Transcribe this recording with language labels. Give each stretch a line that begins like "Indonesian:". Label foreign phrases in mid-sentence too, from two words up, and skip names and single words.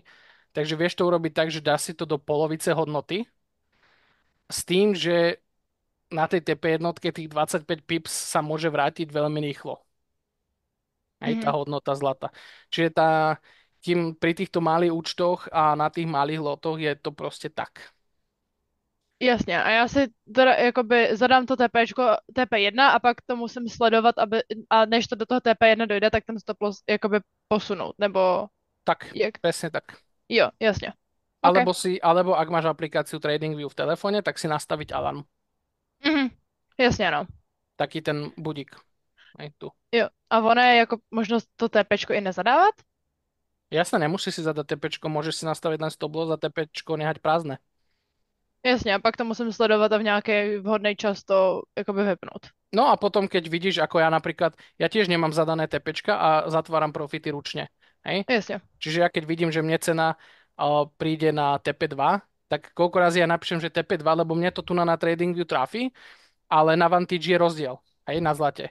Slovak: Takže vieš to urobiť tak, že dáš si to do polovice hodnoty, s tým, že na tej TP jednotke tých 25 pips sa môže vrátiť veľmi rýchlo. Hej, tá Mhm. hodnota zlata. Čiže tým pri týchto malých účtoch a na tých malých lotoch je to proste tak.
Czech: Jasně, a já si teda jakoby zadám to TPčko, TP1 a pak to musím sledovat, a než to do toho TP1 dojde, tak ten
English: stop loss
Czech: jakoby posunout, nebo Tak, jak?
Slovak: presne tak.
Czech: Jo, jasně. OK.
Slovak: Alebo ak máš aplikáciu TradingView v telefóne, tak si nastaviť alarm.
Czech: Mhm. Jasně, no.
Slovak: Taký ten budík. Hej, tu.
Czech: Jo. A ono je jako možnost to TPčko i nezadávat?
Slovak: Jasne, nemusíš si zadať TPčko, môžeš si nastaviť len
English: stop loss
Slovak: a TPčko nehať prázdne.
Czech: Jasně, a pak to musím sledovat a v nějaký vhodný čas to jakoby vypnout.
Slovak: No a potom, keď vidíš, ako ja napríklad, ja tiež nemám zadané TPčka a zatváram profity ručne. Hej?
Czech: Jasně.
Slovak: Čiže ja keď vidím, že mne cena príde na TP2, tak koľko razy ja napíšem, že TP2, lebo mne to tu na TradingView trafí, ale na Vantage je rozdiel, hej, na zlate.